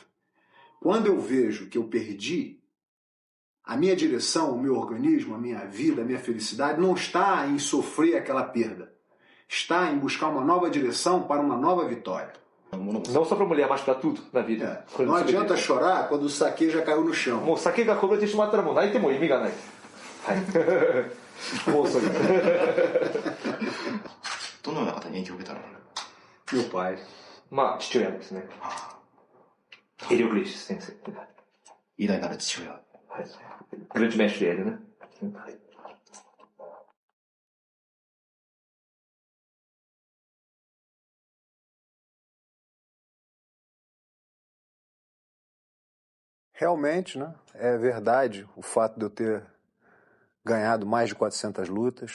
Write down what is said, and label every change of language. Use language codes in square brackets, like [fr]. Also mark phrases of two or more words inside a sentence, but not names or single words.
[pt] Quando eu vejo que eu perdi, a minha direção, o meu organismo, a minha vida, a minha felicidade não está em sofrer aquela perda. Está em buscar uma nova direção para uma nova vitória. Não só para mulher, mas para tudo na vida. Não adianta chorar quando o saque já caiu no chão. [ja] もう酒がこぼれてしまったらもう泣いても意味がない。はい。もうそれ。どのような方に影響を受けたの？ [pt] Meu pai. [ja] まあ父親ですね。エリオ・グリッシュ先生。偉大なる父親。 [pt] はい。Grande mestre ele, né? [ja] はい。 [pt] Realmente, né? É verdade o fato de eu ter ganhado mais de 400 lutas.